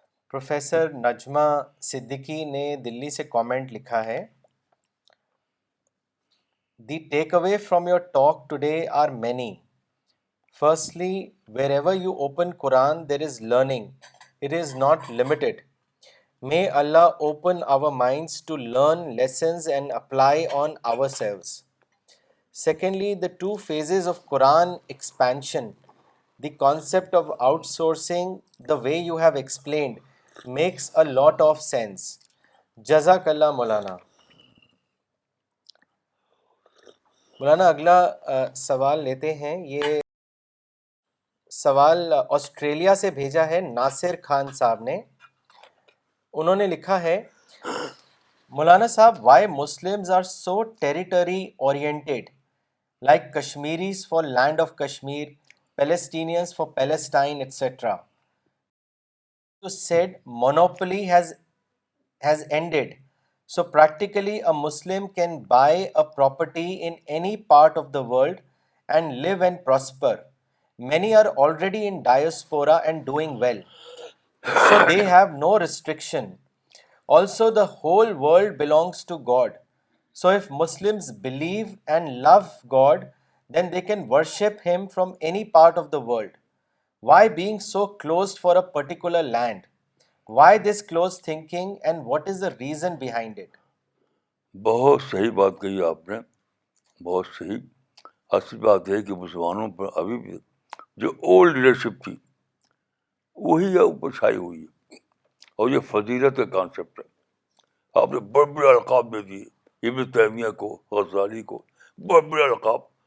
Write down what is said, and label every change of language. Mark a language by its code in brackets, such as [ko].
[ur] Professor Najma Siddiqui نے دلی سے comment لکھا ہے: [en] The takeaway from your talk today are many. Firstly, wherever you open Quran, there is learning. It is not limited. May Allah open our minds to learn lessons and apply on ourselves. Secondly, the 2 phases of Quran expansion, the concept of outsourcing, the way you have explained, makes a lot of sense. Jazakallah Maulana. [ur] مولانا اگلا سوال لیتے ہیں. یہ سوال Australia سے بھیجا ہے ناصر خان صاحب نے. انہوں نے لکھا ہے: [en] مولانا صاحب, why Muslims are so territory oriented, like Kashmiris for land of Kashmir, Palestinians for Palestine, etcetera. You said monopoly has ended. So practically a Muslim can buy a property in any part of the world and live and prosper. Many are already in diaspora and doing well. So they have no restriction. Also, the whole world belongs to God. So if Muslims believe and love God, then they can worship Him from any part of the world. Why being so closed for a particular land? Why this closed thinking, and what is the reason behind it? [ur] بہت صحیح بات کہی آپ نے، بہت صحیح. اصل بات ہے کہ مسلمانوں پر ابھی بھی جو اولڈ لیڈرشپ تھی وہی اوپر چھائی ہوئی ہے، اور یہ فضیلت کا کانسیپٹ ہے. آپ نے بڑے بڑے القاب دے دیے ابن تیمیہ کو، غزالی کو، بڑے بڑے القاب.